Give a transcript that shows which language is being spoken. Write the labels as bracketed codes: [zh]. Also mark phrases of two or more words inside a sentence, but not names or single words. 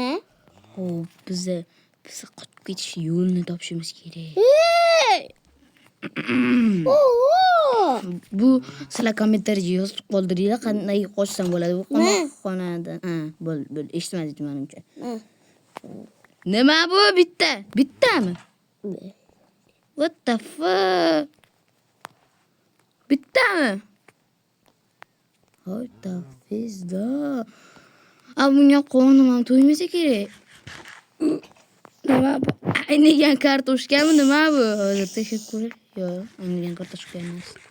[uz] Xo'p, biz qochib ketish yo'lini topishimiz kerak. Bu sizlar kommentariyga yozib qoldiringlar, qanday qochsam bo'ladi bu qamoqxonadan. Bo'ldi, eshitmadingiz menimcha. Nima bu bittami? [en] What the fuck? [uz] Bittami? Hoy, tafizda. Bunga qonim ham to'ymasa kerak. Nima bu? Aynigan kartoshkami nima bu? Hozir tekshirib ko'ray. Yo'q, aynigan kartoshka emas.